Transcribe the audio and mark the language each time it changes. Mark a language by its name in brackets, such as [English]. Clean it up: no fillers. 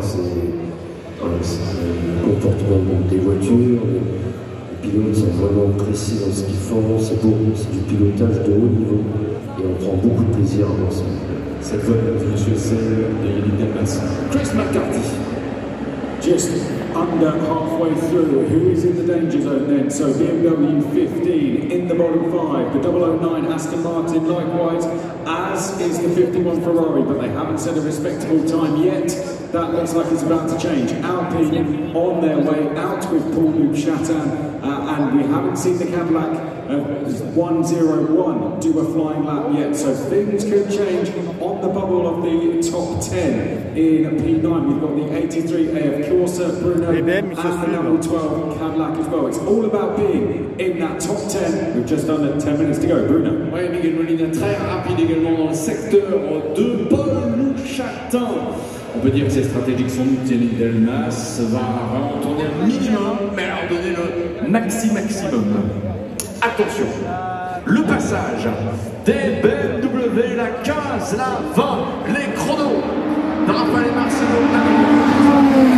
[French] C'est le comportement des voitures. Les pilotes sont vraiment précis dans ce qu'ils font. C'est beau, c'est du pilotage de haut niveau. Et on prend beaucoup de plaisir à voir ça. Cette voie, monsieur, c'est de Yannick Delmas. Chris McCarthy. [English] Just under halfway through, who is in the danger zone then? So BMW 15 in the bottom 5, the 009 Aston Martin likewise, as is the 51 Ferrari, but they haven't set a respectable time yet. That looks like it's about to change. Alpine on their way out with Paul-Luc Chatin, and we haven't seen the Cadillac 101 do a flying lap yet, so things could change on the bubble of the top 10 in P9. We've got the 83 AF Corsa, Bruno, and the number 12 Cadillac as well. It's all about being in that top 10 with just under 10 minutes to go. Bruno. [French] Oui, Miguel Molina très rapide également dans le secteur de Paul-Luc Chatin. On peut dire que c'est stratégique sans doute. Yannick Delmas va vraiment tourner un minimum, mais alors donner le maximum. Attention, le passage des BMW, la 15, la 20, les chronos de Rafael et Marcelo.